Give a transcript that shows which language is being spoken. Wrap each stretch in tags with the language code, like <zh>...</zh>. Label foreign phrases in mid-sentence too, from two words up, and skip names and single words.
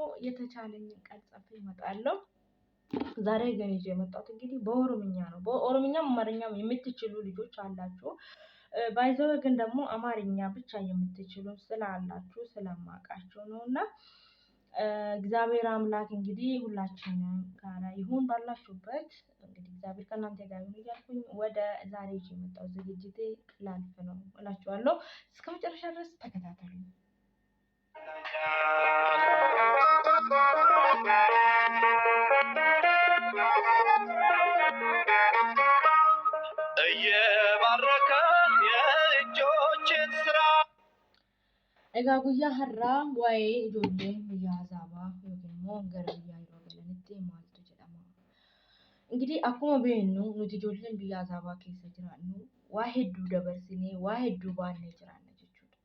<am>የተቻለኝን ቃል ጽፌ እመጣለሁ። ዛሬ ግን ይዤ የመጣሁት እንግዲህ በኦሮምኛ ነው። በኦሮምኛም አማርኛም የምትችሉ ልጆች አላችሁ ባይዘው ግን ደግሞ አማርኛ ብቻ የምትችሉ ስላላችሁ ስለማውቃቸው ነው። እና እግዚአብሔር አምላክ እንግዲህ ሁላችንም ጋራ ይሁን ባላችሁበት። እንግዲህ እግዚአብሔር ከእናንተ ጋር ይሁን እያልኩኝ ወደ ዛሬ ይዤ የመጣሁት ዝግጅቴ ላልፍ ነው እላችኋለሁ። እስከ መጨረሻ ድረስ ተከታተሉ። እየባረከን የእጆችን ስራ</am> <om>Egaa guyyaa har'aa waa'ee ijoollee biyya Azaabaa yookiin immoo gara biyya yeroo galanitti maaltu jedhama? Engidihi akkuma beeknu nuti ijoolleen biyya Azaabaa keessa jiraannu waa hedduu dabarsinee waa hedduu baannee jiraanna jechuudha.</om>